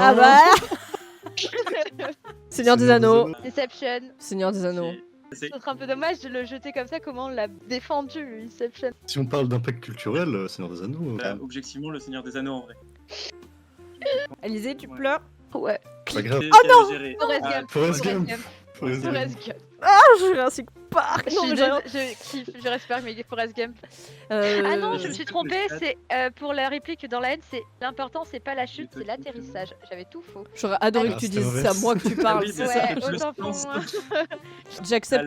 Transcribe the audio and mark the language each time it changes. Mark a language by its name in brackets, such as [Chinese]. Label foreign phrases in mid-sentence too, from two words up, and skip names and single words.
[French] ah bah. Seigneur des Anneaux. Inception. Seigneur des Anneaux. C'est- C'est un peu dommage de le jeter comme ça. Comment on l'a défendu, Inception. Si on parle d'impact culturel, Seigneur des Anneaux. Objectivement, le Seigneur des Anneaux en vrai. Alizé, tu Ouais. pleures. Ouais. Pas grave. Oh non Forrest Gump. Forrest Forrest Gump. Gump. Forrest Gump. Forrest Gump. Ah, Jurassic Park. Non, mais j'ai- Je kiffe Jurassic Park, mais il est Forrest Gump. Ah non, je me suis trompée, c'est pour la réplique dans la haine, c'est l'important, c'est pas la chute, c'est l'atterrissage. J'avais tout faux. J'aurais adoré Ah, que tu c'était dises mauvais. c'est à moi que tu parles. Oui, c'est mais ça. c'est Ouais, le autant pour sens. moi. J'accepte